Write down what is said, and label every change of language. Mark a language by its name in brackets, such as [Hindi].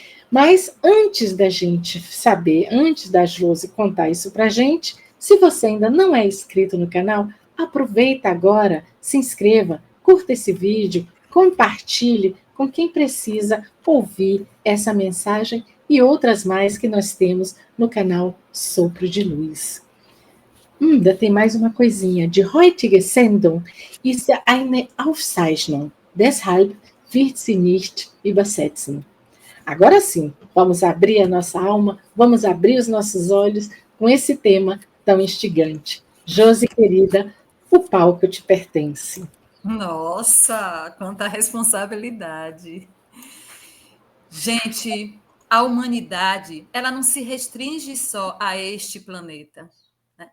[Portuguese] Mas antes da gente saber, antes da Josi contar isso para a gente, se você ainda não é inscrito no canal, aproveita agora, se inscreva, curta esse vídeo, compartilhe com quem precisa ouvir essa mensagem e outras mais que nós temos no canal Sopro de Luz. Ainda tem mais uma coisinha. [German] Die heutige Sendung ist eine Aufzeichnung. Deshalb wird sie nicht übersetzen. [Portuguese] Agora sim, vamos abrir a nossa alma, vamos abrir os nossos olhos com esse tema tão instigante. Josi, querida, o palco te pertence. Nossa, quanta responsabilidade. Gente, a humanidade, ela não se restringe só a este planeta. Né?